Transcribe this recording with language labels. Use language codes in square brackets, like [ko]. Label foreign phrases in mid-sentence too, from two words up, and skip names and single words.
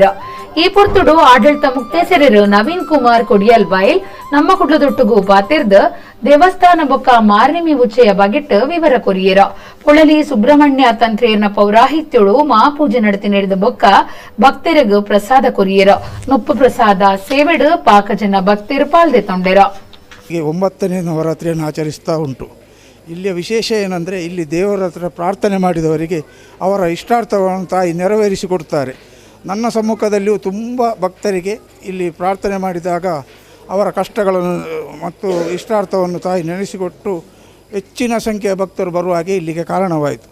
[tcy] ಈ ಪೊರ್ತುಡು ಆಡಳಿತ ಮುಕ್ತೇಸರರು ನವೀನ್ ಕುಮಾರ್ ಕೊಡಿಯಲ್ ಬೈಲ್ ನಮ್ಮ ಕುಡ್ಲದೊಟ್ಟುಗು ಪಾತಿರ್ದ ದೇವಸ್ಥಾನ ಬೊಕ್ಕ ಮಾರ್ನಿಮಿ ಉಚ್ಚೆಯ ಬಗೆಟ್ ವಿವರ ಕೊರಿಯರ. ಪೊಳಲಿ ಸುಬ್ರಹ್ಮಣ್ಯ ತಂತ್ರಿಯನ್ನ ಪೌರಾಹಿತ್ಯಳು ಮಹಾಪೂಜೆ ನಡೆತಿ ನಡೆದ ಬೊಕ್ಕ ಭಕ್ತರಿಗೂ ಪ್ರಸಾದ ಕೊರಿಯರ. ನೊಪ್ಪು ಪ್ರಸಾದ ಸೇವೆಡು ಪಾಕಜನ ಭಕ್ತರು ಪಾಲ್ದೆ ತೊಂಡೆರ. [kn] 9ನೇ ನವರಾತ್ರಿಯನ್ನು ಆಚರಿಸ್ತಾ ಉಂಟು. ಇಲ್ಲಿಯ ವಿಶೇಷ ಏನಂದರೆ ಇಲ್ಲಿ ದೇವರ ಹತ್ರ ಪ್ರಾರ್ಥನೆ ಮಾಡಿದವರಿಗೆ ಅವರ ಇಷ್ಟಾರ್ಥವನ್ನು ತಾಯಿ ನೆರವೇರಿಸಿಕೊಡ್ತಾರೆ. ನನ್ನ ಸಮ್ಮುಖದಲ್ಲಿಯೂ ತುಂಬ ಭಕ್ತರಿಗೆ ಇಲ್ಲಿ ಪ್ರಾರ್ಥನೆ ಮಾಡಿದಾಗ ಅವರ ಕಷ್ಟಗಳನ್ನು ಮತ್ತು ಇಷ್ಟಾರ್ಥವನ್ನು ತಾಯಿ ನೆನೆಸಿಕೊಟ್ಟು ಹೆಚ್ಚಿನ ಸಂಖ್ಯೆಯ ಭಕ್ತರು ಬರುವ ಹಾಗೆ ಇಲ್ಲಿಗೆ ಕಾರಣವಾಯಿತು.